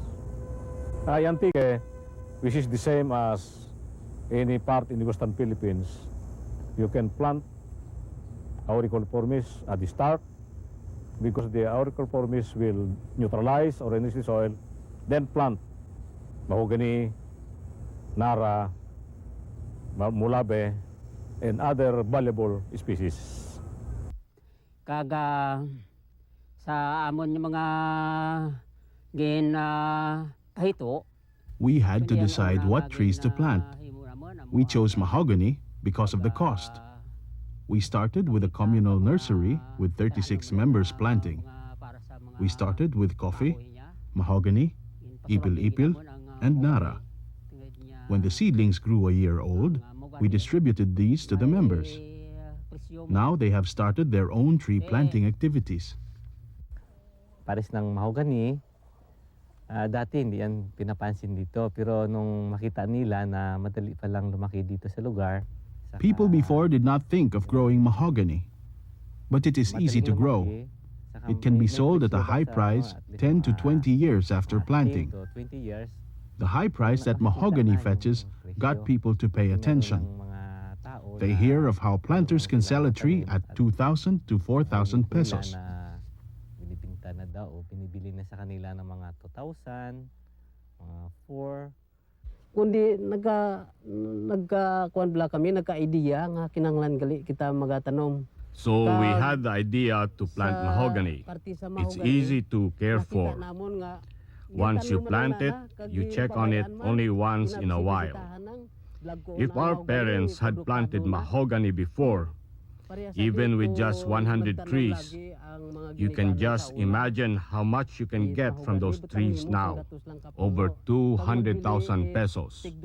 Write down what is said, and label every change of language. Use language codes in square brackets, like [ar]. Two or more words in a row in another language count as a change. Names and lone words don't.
[en] Antique, which is the same as any part in the Western Philippines, you can plant auriculiformis at the start because the auriculiformis will neutralize or enrich the soil, then plant mahogany, nara, mulabe, and other valuable species. [hil] Kaga sa amon yung mga kahito. [en] We had to decide what trees to plant. We chose mahogany because of the cost. We started with a communal nursery with 36 members planting. We started with coffee, mahogany, ipil-ipil, and nara. When the seedlings grew a year old, we distributed these to the members. Now they have started their own tree planting activities. [tl] Pares ng mahogany, dati hindi yan pinapansin dito, pero nung makita nila na madali pa lang lumaki dito sa lugar. [en] People before did not think of growing mahogany, but it is easy to grow. It can be sold at a high price 10 to 20 years after planting. The high price that mahogany fetches got people to pay attention. They hear of how planters can sell a tree at 2,000 to 4,000 pesos. [tl] Binibinta na daw, binibili na sa kanila ng mga 2,000, mga 4. [hil] Kundi nagkakuan bala kami, nagka-idea nga kinanglan gali kita magatanom. [en] So we had the idea to plant mahogany. It's easy to care for. Once you plant it, you check on it only once in a while. If our parents had planted mahogany before, even with just 100 trees, you can just imagine how much you can get from those trees now, over 200,000 pesos.